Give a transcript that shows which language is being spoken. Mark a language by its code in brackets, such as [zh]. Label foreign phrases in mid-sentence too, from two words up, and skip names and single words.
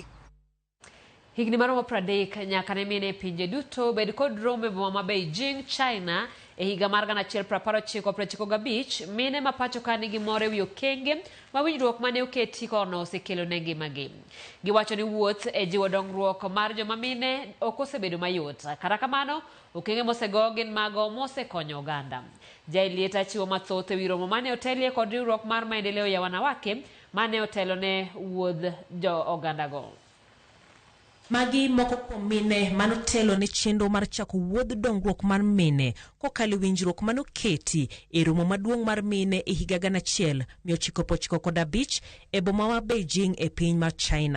[luo] Higni maromo 30 nyaka ne mine pinje duto bed kod romo ma Beijing, China e higa mar 1995 mine ma pachoka nigi more wi okenge ma winjruok mane oketi kono osekelo ne ngimagi. Giwacho ni wuoth e jiwo dongruok mar joma mine ok osebedo mayot. Kata kamano, okenge mosego gin mago mosekonyo oganda. Jailieta chiwo mathoth ewi romo mane otelie kod riwruok mar [sw] maendeleo ya wanawake [luo] mane otelo ne wuodh jo oganda go. Magi moko kuom mine manotelo ne chenro mar chako wuodh dongruok mar mine kokalo winjruok manoketi e romo maduong' mar mine e higa 1995 e boma ma Beijing e piny mar China.